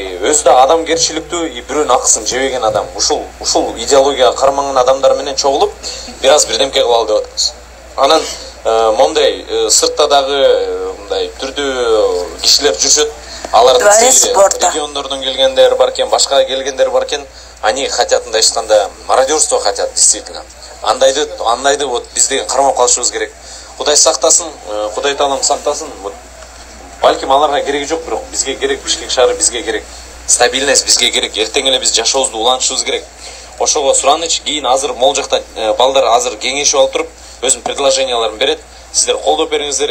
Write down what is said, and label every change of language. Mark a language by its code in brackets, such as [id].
[ky] өзү да адамгерчиликтүү, бирөөнүн акысын жебеген адам. Ушул идеологияга карманган адамдар менен чогулуп, бир аз бирдемке кылалы деп атабыз. Анан мондай сыртта дагы мындай түрдүү кишилер жүрүшөт. Алардын региондордон келгендер бар экен, башка келгендер бар экен. [ru] Они хотят, мындай айтканда, мародерство хотят, действительно. [ky] Андайды вот бизде кармап калышыбыз керек. Кудай сактасын, Кудай таалам сактасын. Балким аларга кереги жок, бирок бизге керек, Бишкек шаары бизге керек. Стабильность бизге керек. Эртең эле биз жашообузду улантышыбыз керек. Ошого сураныч, кийин азыр могул жакта балдар азыр кеңешип алып туруп, өзүнүн предложенияларын берет. Сиздер колдоп бериңиздер.